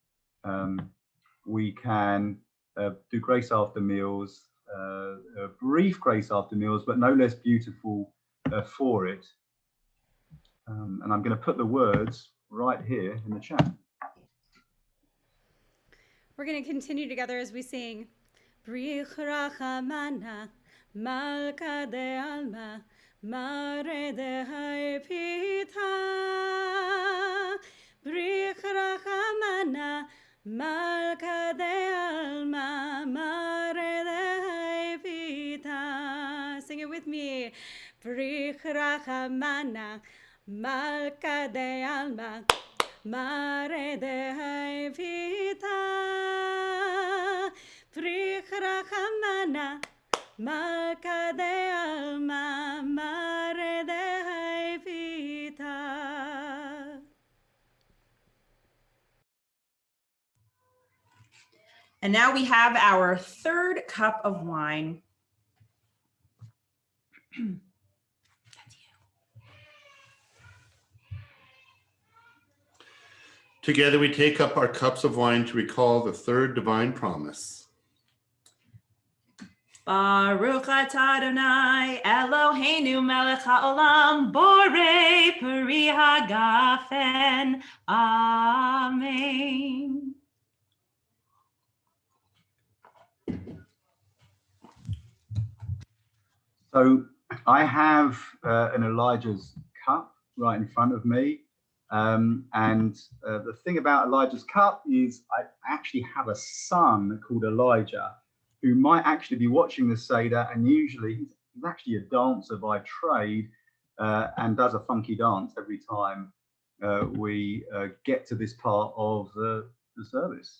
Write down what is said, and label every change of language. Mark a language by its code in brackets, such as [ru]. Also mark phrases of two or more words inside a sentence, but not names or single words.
[en] We can do grace after meals, a brief grace after meals, but no less beautiful for it. And I'm going to put the words right here in the chat. We're going to continue together as we sing. [arc] בריך רחמנא, מלכא ד עלמא, מרי ד האיפיתא. בריך רחמנא, מלכא ד עלמא, מרי ד האיפיתא. [en] Sing it with me. [arc] בריך רחמנא, מלכא ד עלמא, מרי ד האיפיתא. בריך רחמנא, מלכא ד עלמא, מרי ד האיפיתא. [en] And now we have our third cup of wine. Together we take up our cups of wine to recall the third divine promise. [he] ברוך אתה אדוני אלוהינו מלך העולם בורא פרי הגפן. [en] Amen. So I have an Elijah's cup right in front of me. And the thing about Elijah's cup is I actually have a son called Elijah who might actually be watching the Seder, and usually he's actually a dancer by trade and does a funky dance every time we get to this part of the service.